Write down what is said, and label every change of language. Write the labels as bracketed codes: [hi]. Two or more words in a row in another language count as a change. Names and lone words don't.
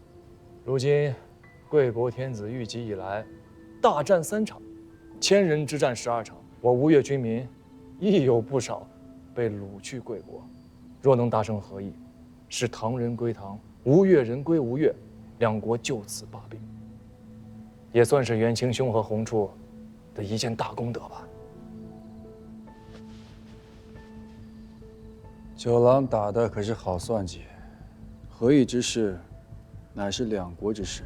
[zh] 如今，貴國天子御疾以來，大戰3場，千人之戰12場，我吳越軍民亦有不少被掳去貴國。若能達成和議，使唐人歸唐，吳越人歸吳越，兩國就此罢兵，也算是元清兄和洪處的一件大功德吧。九郎打的可是好算計，和議之事，乃是兩國之事。